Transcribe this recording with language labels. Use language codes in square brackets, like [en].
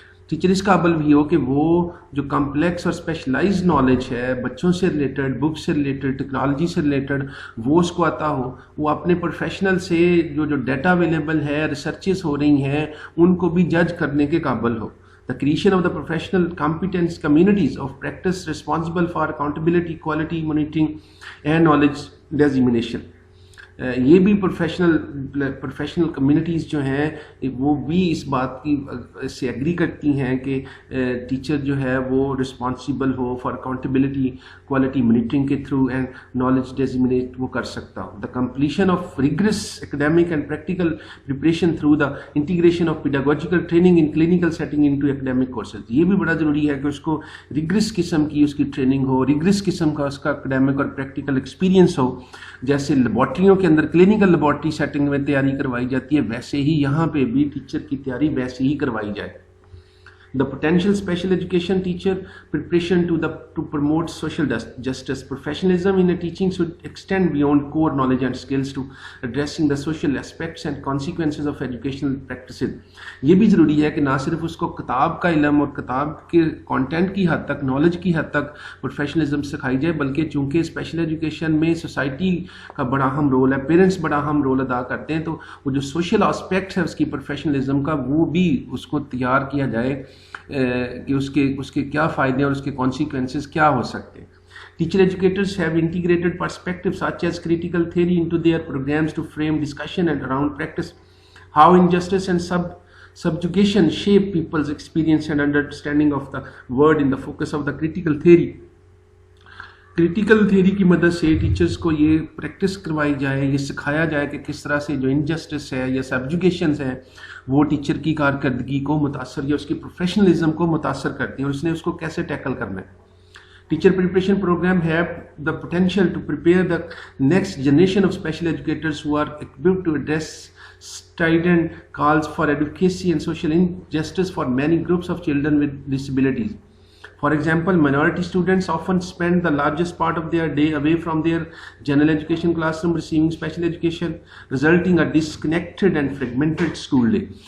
[hi] Teacher इस काबिल भी हो कि वो जो कॉम्प्लेक्स और स्पेशलाइज्ड नॉलेज है बच्चों से रिलेटेड, बुक से रिलेटेड, टेक्नोलॉजी से रिलेटेड, वो उसको आता हो, वो अपने प्रोफेशनल से जो डाटा अवेलेबल है, रिसर्चेस हो रही हैं, उनको भी जज करने के काबिल हो. [en] The creation of the professional competence communities of practice responsible for accountability, quality monitoring and knowledge dissemination. [hi] ये भी प्रोफेशनल कम्युनिटीज़ जो हैं वो भी इस बात की से एग्री करती हैं कि टीचर जो है वो [en] responsible हो for accountability, [hi] क्वालिटी मॉनिटरिंग के थ्रू एंड नॉलेज डिसेमिनेट वो कर सकता हो. [en] The completion of rigorous academic and practical preparation through the integration of pedagogical training in clinical setting into academic courses. [hi] ये भी बड़ा ज़रूरी है कि उसको रिगरस किस्म की उसकी ट्रेनिंग हो, रिगरस किस्म का उसका एकेडमिक और प्रैक्टिकल एक्सपीरियंस हो. जैसे लेबॉर्ट्रियों के अंदर क्लिनिकल लेबॉर्ट्री सेटिंग में तैयारी करवाई जाती है, वैसे ही यहाँ पे भी टीचर की तैयारी वैसे ही करवाई जाए. [en] The potential special education teacher preparation to promote social justice. Professionalism in a teaching should extend beyond core knowledge and skills to addressing the social aspects and consequences of educational practices. [hi] ये भी ज़रूरी है कि ना सिर्फ उसको किताब का इल्म और किताब के कंटेंट की हद तक, नॉलेज की हद तक प्रोफेशनलिज्म सिखाई जाए, बल्कि चूँकि स्पेशल एजुकेशन में सोसाइटी का बड़ा अहम रोल है, पेरेंट्स बड़ा अहम रोल अदा करते हैं, तो वो जो सोशल एस्पेक्ट है उसकी प्रोफेशनलिज्म का वो भी उसको तैयार किया जाए कि उसके क्या फ़ायदे और उसके कॉन्सिक्वेंसेस क्या हो सकते हैं. [en] Teacher educators have integrated perspectives such as critical theory into their programs to frame discussion and around practice, how injustice and subjugation shape people's experience and understanding of the world in the focus of the critical theory. [hi] Critical theory की मदद से teachers को ये practice करवाई जाए, ये सिखाया जाए कि किस तरह से जो इनजस्टिस है या सबजुगेशंस है वो टीचर की कारकर्दगी को मुतासर या उसकी प्रोफेशनलिज्म को मुतासर करती हैं और उसने उसको कैसे टैकल करना है. [en] Teacher preparation programme have the potential to prepare the next generation of special educators who are equipped to address strident calls for advocacy and social injustice for many groups of children with disabilities. For example, minority students often spend the largest part of their day away from their general education classroom receiving special education, resulting a disconnected and fragmented school day.